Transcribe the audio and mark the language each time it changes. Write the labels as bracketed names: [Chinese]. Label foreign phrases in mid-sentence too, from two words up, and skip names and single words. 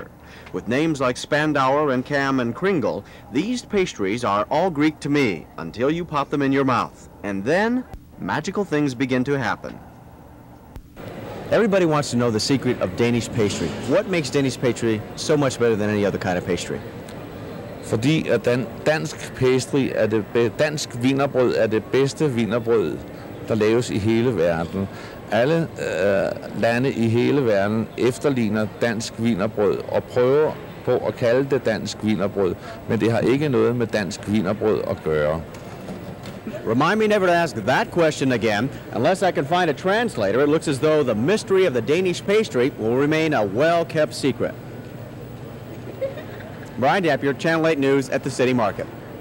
[English] With names like Spandauer and Cam and Kringle, these pastries are all Greek to me until you pop them in your mouth. And then, magical things begin to happen. Everybody wants to know the secret of Danish pastry. What makes Danish pastry so much better than any other kind of pastry? [Danish] Fordi at dansk pastry dansk wienerbrød er det bedste wienerbrød, der laves i hele verden. Alle lande i hele verden efterligner dansk wienerbrød og prøver på at kalde det dansk wienerbrød, men det har ikke noget med dansk wienerbrød at gøre. [English] Remind me never to ask that question again. Unless I can find a translator, it looks as though the mystery of the Danish pastry will remain a well-kept secret. Brian Dampier, Channel 8 News at the City Market.